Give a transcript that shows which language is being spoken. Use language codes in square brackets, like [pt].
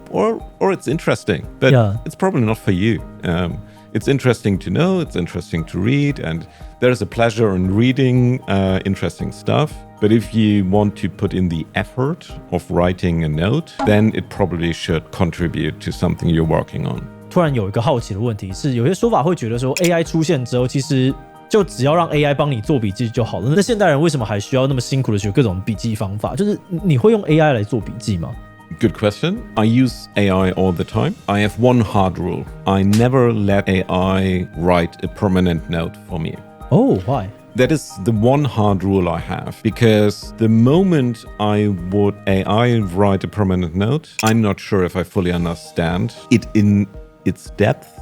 [en] or it's interesting, but it's probably not for you. It's interesting to know, it's interesting to read, and there's a pleasure in reading interesting stuff. But if you want to put in the effort of writing a note, then it probably should contribute to something you're working on. [zh] 突然有一个好奇的问题是，有些说法会觉得说 AI 出现之后，其实就只要让 AI 帮你做笔记就好了。那现代人为什么还需要那么辛苦的学各种笔记方法？就是你会用 AI 来做笔记吗？ [en] Good question. I use AI all the time. I have one hard rule. I never let AI write a permanent note for me. Oh, why? That is the one hard rule I have, because the moment I would AI write a permanent note, I'm not sure if I fully understand it in its depth.